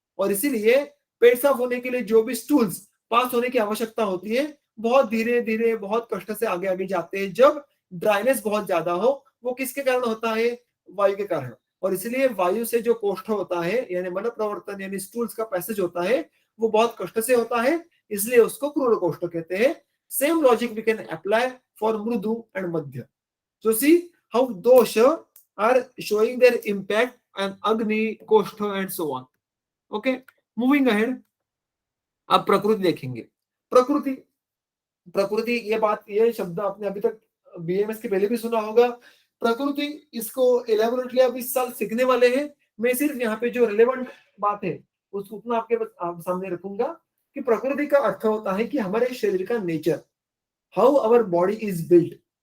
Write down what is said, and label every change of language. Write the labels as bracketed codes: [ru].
[hi] और इसीलिए पेट साफ होने के लिए जो भी स्टूल्स पास होने की आवश्यकता होती है बहुत धीरे धीरे बहुत कष्ट से आगे आगे जाते हैं, जब ड्राइनेस बहुत ज्यादा हो। वो किसके कारण होता है? वायु के कारण। और इसलिए वायु से जो कोष्ठ होता है यानी मन प्रवर्तन यानी स्टूल्स का पैसेज होता है वो बहुत कष्ट से होता है, इसलिए उसको क्रूर कोष्ठ कहते हैं। [en] Same logic we can apply for Mrudu and Madhya. So see how dosha are showing their impact on Agni, Koshtha and so on. Okay, moving ahead. [hi] अब प्रकृति देखेंगे। प्रकृति, प्रकृति ये बात, ये शब्द आपने अभी तक बीएमएस के पहले भी सुना होगा। प्रकृति, इसको एलेबोरेटली आप इस साल सीखने वाले हैं। मैं सिर्फ यहाँ पे जो रिलेवेंट बात है उसको उतना आप सामने रखूंगा कि प्रकृति का अर्थ होता है कि हमारे शरीर का nature, [en] How our body is built.